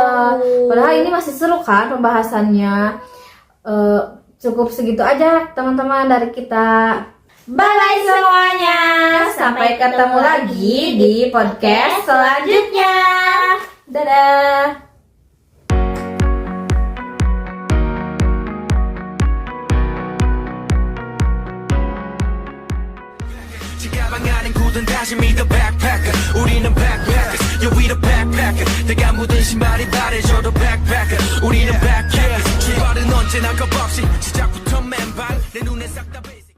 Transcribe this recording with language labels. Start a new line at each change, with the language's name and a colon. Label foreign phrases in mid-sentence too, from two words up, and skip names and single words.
Indonesian: Padahal ini masih seru kan pembahasannya. Cukup segitu aja teman-teman dari kita. Bye-bye semuanya. Sampai ketemu lagi di podcast selanjutnya. Dadah.
Korean: 가방 안엔 굳은 다짐이
English: the backpacker
Korean: 우리는 backpackers
English: yeah we the backpacker
Korean: 내가 묻은 신발이 바래져도 backpacker 우리는 backpackers 출발은 언제나 겁없이 시작부터 맨발 내 눈에 싹 다